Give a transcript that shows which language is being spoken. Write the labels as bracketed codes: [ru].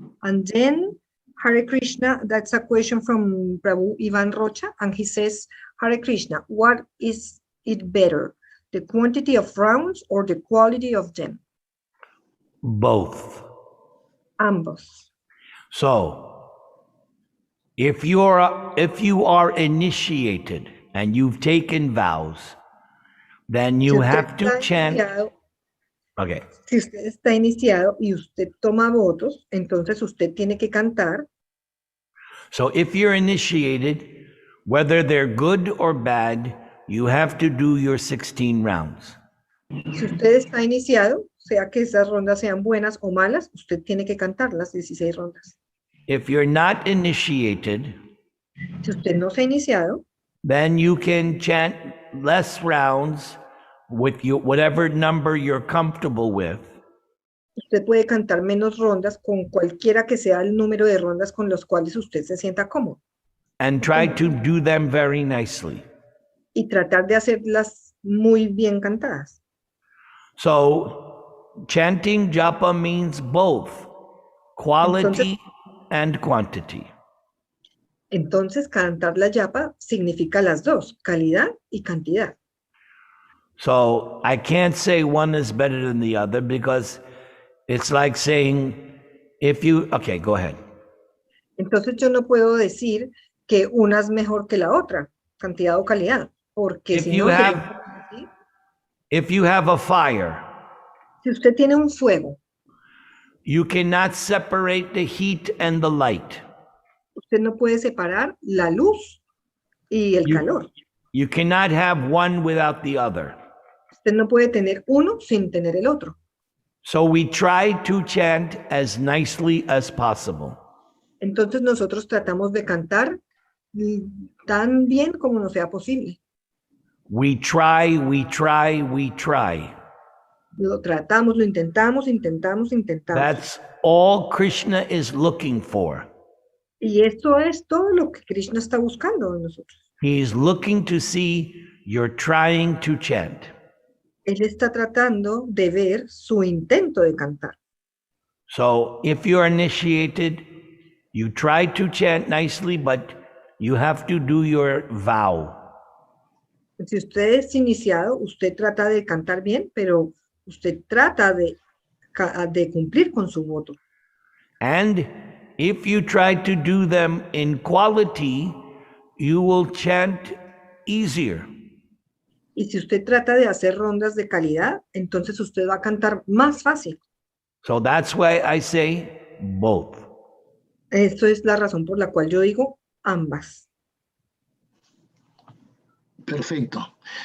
[en] And then Hare Krishna, that's a question from Prabhu Ivan Rocha, and he says, Hare Krishna, what is it better, the quantity of rounds or the quality of them? Both. [es] Ambos. [en] So, if you are initiated and you've taken vows, then you have to chant. Okay. [es] Si usted está iniciado y usted toma votos, entonces usted tiene que cantar. [en] So if you're initiated, whether they're good or bad, you have to do your 16 rounds. [es] Si usted está iniciado, sea que esas rondas sean buenas o malas, usted tiene que cantar las 16 rondas. [en] If you're not initiated, [es] si usted no se ha iniciado, [en] then you can chant less rounds with whatever number you're comfortable with. [es] Usted puede cantar menos rondas con cualquiera que sea el número de rondas con los cuales usted se sienta cómodo. [en] And try to do them very nicely. [es] Y tratar de hacerlas muy bien cantadas. [en] So, chanting japa means both quality and quantity. [es] Entonces, cantar la yapa significa las dos, calidad y cantidad. [en] So I can't say one is better than the other because it's like saying, okay, go ahead. [es] Entonces, yo no puedo decir que una es mejor que la otra, cantidad o calidad, porque si no sería así. [en] If you have a fire, [es] Si usted tiene un fuego, [en] you cannot separate the heat and the light. [es] usted no puede separar la luz y el calor. [en] You cannot have one without the other. [es] Usted no puede tener uno sin tener el otro. [en] So we try to chant as nicely as possible. [es] Entonces nosotros tratamos de cantar tan bien como nos sea posible. [en] We try, we try, we try. [es] Lo tratamos, lo intentamos. [en] That's all Krishna is looking for. [es] Y esto es todo lo que Krishna está buscando en nosotros. [en] He's looking to see you're trying to chant. [es] Él está tratando de ver su intento de cantar. [en] So if you're initiated, you try to chant nicely, but you have to do your vow. [es] Si usted es iniciado, usted trata de cantar bien, pero usted trata de cumplir con su voto. [en] And if you try to do them in quality, you will chant easier. [es] Y si usted trata de hacer rondas de calidad, entonces usted va a cantar más fácil. [en] So that's why I say both. [es] Esto es la razón por la cual yo digo ambas. Perfecto.